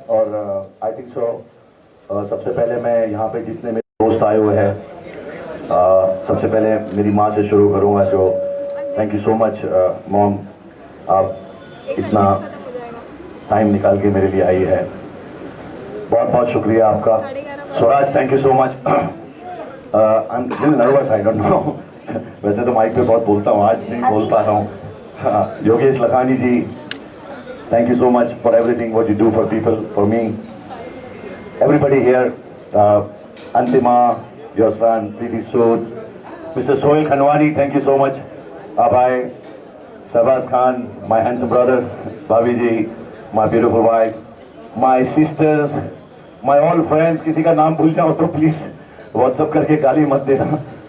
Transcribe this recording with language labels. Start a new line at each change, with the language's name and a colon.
Hindi: और
English: I think so
Hindi: सबसे पहले मैं यहाँ पे जितने मेरे दोस्त आए हुए हैं, सबसे पहले मेरी माँ से शुरू करूँगा, जो
English: thank you so much mom,
Hindi: आप इतना टाइम निकाल के मेरे लिए आई है, बहुत बहुत शुक्रिया आपका। Swaraj
English: Thank you so much. I am nervous, I don't know,
Hindi: वैसे तो माइक पे बहुत बोलता हूँ, आज नहीं बोल पा रहा हूँ।
English: Yogesh Lakhani ji, thank you so much for everything what you do for people, for me, everybody here. Antima, your son, Preeti Sood, Mr. Sohail Khanwani, thank you so much. Abhay, Shahbaz Khan, my handsome brother, Bhabhi ji, my beautiful wife, my sisters, my all friends.
Hindi: किसी का नाम भूल जाओ तो please WhatsApp करके गाली मत देना।